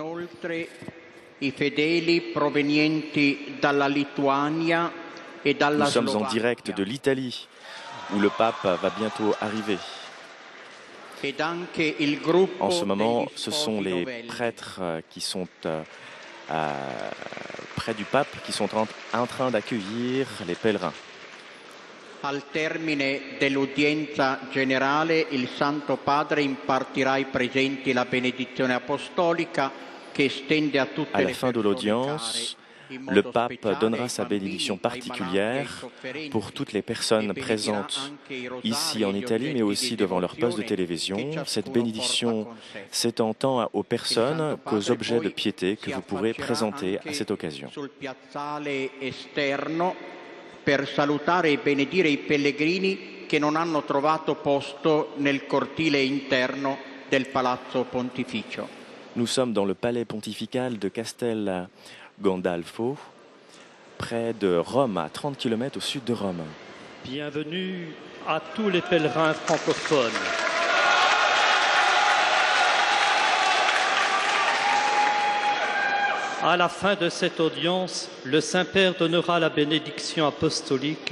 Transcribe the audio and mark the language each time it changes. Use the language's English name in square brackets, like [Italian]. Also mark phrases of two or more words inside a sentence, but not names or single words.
[French] Nous sommes en direct de l'Italie, où le pape va bientôt arriver. En ce moment, ce sont les prêtres qui sont près du pape, qui sont en train d'accueillir les pèlerins. [Italian] Al termine dell'udienza generale, il Santo Padre impartirà ai presenti la benedizione apostolica che estende a tutte [French] À le la fin de l'audience, le pape donnera sa bénédiction particulière pour toutes les personnes présentes ici en Italie, mais aussi devant leur poste de télévision. Cette bénédiction s'étend tant aux personnes qu'aux objets de piété que vous pourrez présenter à cette occasion. [Italian] Per salutare e benedire i pellegrini che non hanno trovato posto nel cortile interno del Palazzo Pontificio. [French] Nous sommes dans le palais pontifical de Castel Gandolfo, près de Rome, à 30 km au sud de Rome. Bienvenue à tous les pèlerins francophones. À la fin de cette audience, le Saint-Père donnera la bénédiction apostolique.